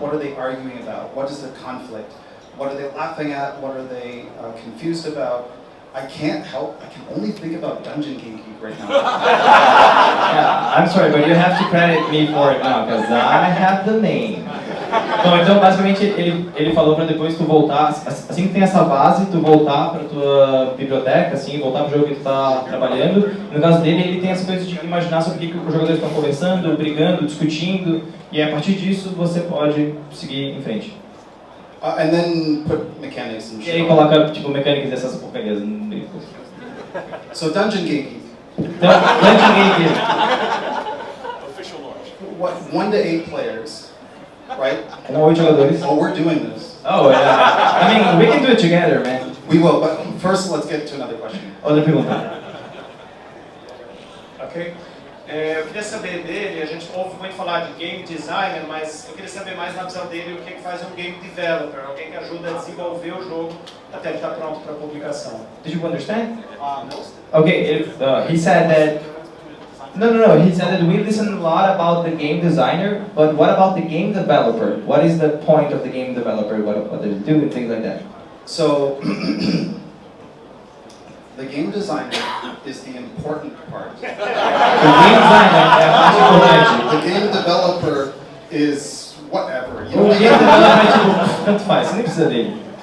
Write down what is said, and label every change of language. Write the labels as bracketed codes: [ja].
[en] What are they arguing about? What is their conflict? What are they laughing at? What are they confused about? I can't help, I can only think about Dungeon Geek right now. Yeah, I'm sorry, but you have to credit me for it now, because I have the name. [pt] Bom, então basicamente ele falou para depois tu voltar, assim que tem essa base, tu voltar para tua biblioteca, assim, voltar pro jogo que tu tá trabalhando. No caso dele, ele tem essa coisa de imaginar sobre o que os jogadores estão conversando, brigando, discutindo, e a partir disso você pode seguir em frente. [en] And then put mechanics and [pt] E aí coloca tipo mecânicas dessas porcarias no meio. [en] So Dungeon Geek. [pt] Então, Dungeon Geek. [en] Official launch. What, 1 to 8 players, right? [pt] Com 8 jogadores. [en] Oh, we're doing this. Oh, yeah. I mean, we can do it together, man. We will, but first let's get to another question. [pt] Outra pergunta. Ok. Eu queria saber dele, a gente ouve muito falar de game designer, mas eu queria saber mais na visão dele o que faz um game developer, alguém que ajuda a desenvolver o jogo até ele estar pronto para publicação. [en] Did you understand? No. Okay, he said that... No, he said that we listen a lot about the game designer, but what about the game developer? What is the point of the game developer? What they do and things like that? So, the game designer is the important part. [pt] O game designer é a parte importante. [en] The game developer is whatever. You [pt] O [en] know? [pt] game developer é tipo, tanto faz, você nem precisa dele.